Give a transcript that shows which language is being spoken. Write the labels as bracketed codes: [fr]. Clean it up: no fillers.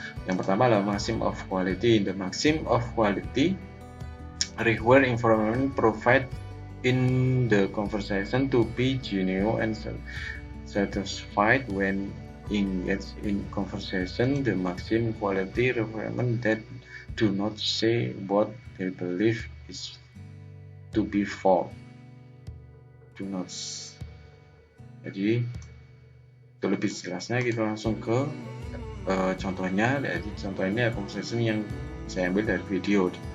[id] Yang pertama adalah maxim of quality. [en] The maxim of quality require information provided in the conversation to be genuine and satisfied when engaged in conversation. The maxim quality requirement that do not say what they believe is to be false. Do not. [id] Jadi untuk lebih jelasnya kita langsung ke contohnya. Jadi contoh ini adalah conversation yang saya ambil dari video.